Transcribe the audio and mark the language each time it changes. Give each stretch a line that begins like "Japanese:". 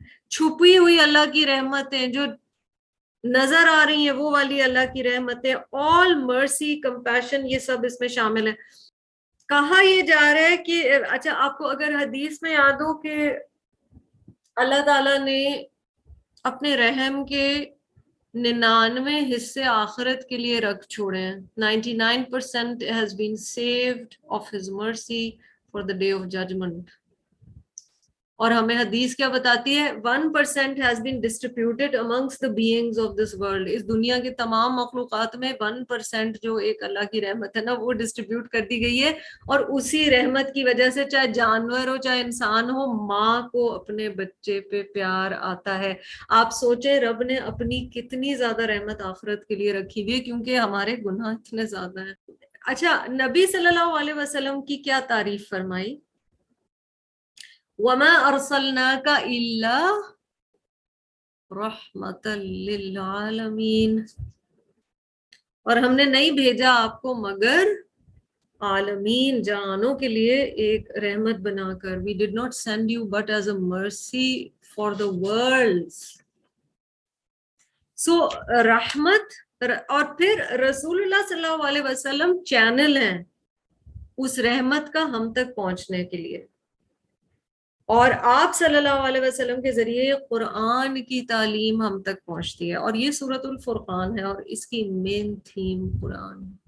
Urdu: چھپی ہوئی اللہ کی رحمتیں جو نظر آ رہی ہیں وہ والی اللہ کی رحمتیں، آل مرسی، کمپیشن، یہ سب اس میں شامل ہے. کہا یہ جا رہا ہے کہ اچھا آپ کو اگر حدیث میں یاد ہو کہ اللہ تعالیٰ نے اپنے رحم کے 99 حصے آخرت کے لیے رکھ چھوڑے ہیں.
English: 99% has been saved of his mercy for the day of judgment.
Urdu: اور ہمیں حدیث کیا بتاتی ہے؟
English: 1% has been distributed amongst the beings of this world.
Urdu: اس دنیا کے تمام مخلوقات میں 1% جو ایک اللہ کی رحمت ہے نا وہ ڈسٹریبیوٹ کر دی گئی ہے. اور اسی رحمت کی وجہ سے چاہے جانور ہو چاہے انسان ہو، ماں کو اپنے بچے پہ پیار آتا ہے. آپ سوچیں رب نے اپنی کتنی زیادہ رحمت آخرت کے لیے رکھی ہوئی ہے کیونکہ ہمارے گناہ اتنے زیادہ ہیں. اچھا، نبی صلی اللہ علیہ وسلم کی کیا تعریف فرمائی؟
Arabic: وَمَا أَرْسَلْنَاكَ إِلَّا رَحْمَةً لِلْعَالَمِينَ،
Urdu: اور ہم نے نہیں بھیجا آپ کو مگر عالمین، جہانوں کے لیے ایک رحمت بنا کر.
English: We did not send you but as a mercy for the worlds. So
Urdu: رحمت، اور پھر رسول اللہ صلی اللہ علیہ وسلم چینل ہیں اس رحمت کا ہم تک پہنچنے کے لیے. اور آپ صلی اللہ علیہ وسلم کے ذریعے قرآن کی تعلیم ہم تک پہنچتی ہے. اور یہ سورۃ الفرقان ہے اور اس کی مین تھیم قرآن.